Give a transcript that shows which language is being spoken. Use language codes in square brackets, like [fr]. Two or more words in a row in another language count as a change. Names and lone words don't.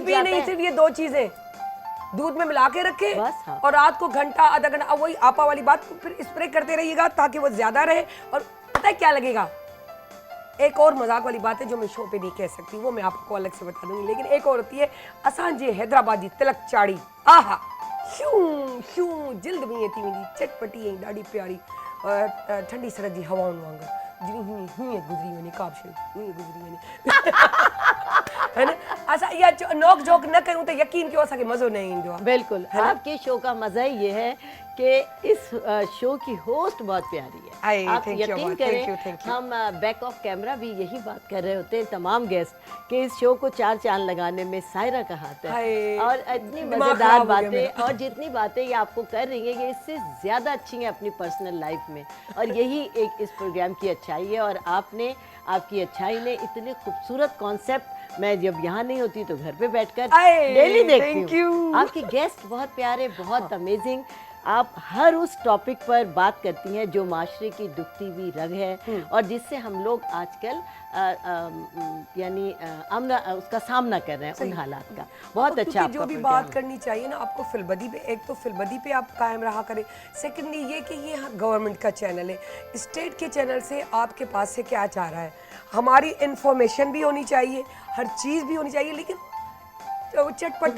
[ur] بھی چاہتا نہیں, ہے. صرف یہ 2 چیزیں دودھ میں ملا کے رکھے بس، ہاں. اور رات کو گھنٹہ آدھا گھنٹہ، اب وہی آپا والی بات، پھر سپرے کرتے رہیے گا تاکہ وہ زیادہ رہے. اور پتا ہے کیا لگے گا، ایک اور مذاق والی بات ہے جو میں شو پے نہیں کہہ سکتی، وہ میں آپ کو الگ سے بتا دوں گی، لیکن ایک اور ہوتی ہے [sd] असांजे हैदराबादी तिलक चाड़ी। आहा, शूं शूं जिल्द में थी वेंदी चटपटी ऐं ॾाढी प्यारी ठंडी सरद जी हवाउनि वांगुरु जीअं हीअं गुज़री वञे, का बि शइ हीअं गुज़री वञे। [ur] ہے نا, [sd] असां इहा नोक झोक न कयूं त यकीन कयो असांखे मज़ो न ईंदो आहे। [ur] بالکل، آپ کے شو کا مزہ ہی یہ ہے کہ اس شو کی ہوسٹ بہت پیاری ہے. ہائے, آپ [en] thank you, [ur] یقین [en] thank [ur] کریں, [en] you, thank you। [ur] ہم [en] back of camera [ur] بھی یہی بات کر رہے ہوتے ہیں تمام گیسٹ کہ اس شو کو 4 چاند لگانے میں سائرہ کا ہاتھ ہے. ہائے, اور اتنی دماغ مزیدار خراب ہو گیا باتیں میرا. اور جتنی باتیں یہ آپ کو کر رہی ہے، یہ اس سے زیادہ اچھی ہیں اپنی [en] personal life [ur] میں، اور یہی ایک اس پروگرام کی اچھائی ہے. اور آپ نے، آپ کی اچھائی نے اتنے خوبصورت کانسیپٹ، میں جب یہاں نہیں ہوتی تو گھر پے بیٹھ کر آئے, ڈیلی دیکھتی [en] thank you। [ur] ہوں. آپ کے گیسٹ بہت پیارے، بہت امیزنگ۔ آپ ہر اس ٹاپک پر بات کرتی ہیں جو معاشرے کی دکھتی ہوئی رگ ہے اور جس سے ہم لوگ آج کل یعنی اس کا سامنا کر رہے ہیں، ان حالات کا. بہت کیونکہ اچھا جو آپ کا بھی پروگرام بات ہے. کرنی چاہیے نا آپ کو فی البدیہہ پے، ایک تو فی البدیہہ پے آپ قائم رہا کریں، سیکنڈلی یہ کہ یہ گورنمنٹ کا چینل ہے، سٹیٹ کے چینل سے آپ کے پاس سے کیا چاہ رہا ہے، ہماری انفارمیشن بھی ہونی چاہیے، ہر چیز بھی ہونی چاہیے، لیکن جو چٹپٹاہٹ